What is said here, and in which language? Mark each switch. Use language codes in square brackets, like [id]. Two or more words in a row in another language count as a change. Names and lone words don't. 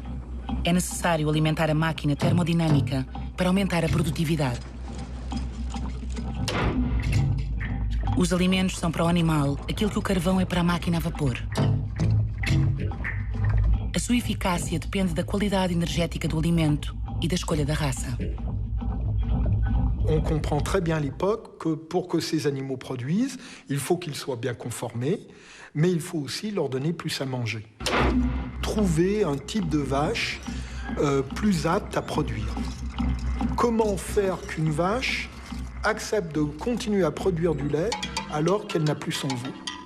[pt] É necessário alimentar a máquina termodinâmica para aumentar a produtividade. Os alimentos são para o animal aquilo que o carvão é para a máquina a vapor. A sua eficácia depende da qualidade energética do alimento e da escolha da raça. [fr] On comprend très bien à l'époque que pour que ces animaux produisent, il faut qu'ils soient bien conformés, mais il faut aussi leur donner plus à manger. Trouver un type de vache plus apte à produire. Comment faire qu'une vache accepte de continuer à produire du lait alors qu'elle n'a plus son veau?